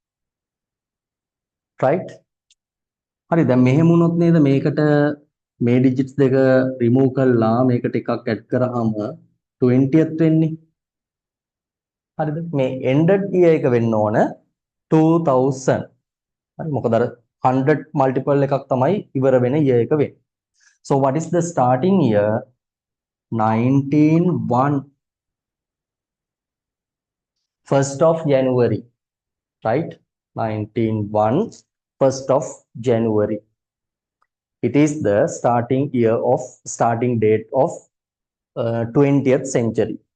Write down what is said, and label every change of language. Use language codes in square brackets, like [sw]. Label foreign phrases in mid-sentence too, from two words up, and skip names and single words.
[en] Right? [si] හරි දැන් මෙහෙම වුණොත් නේද මේකට මේ digits දෙක remove කරලා මේකට එකක් add කරාම 20th වෙන්නේ. හරිද? මේ ended year එක වෙන්න ඕන 2000. හරි මොකද අර 100 multiple එකක් තමයි ඉවර වෙන year එක වෙන්නේ. [en] So what is the starting year? 1901. 1st of January. Right? 1901. 1st of January. It is the starting date of 20th century.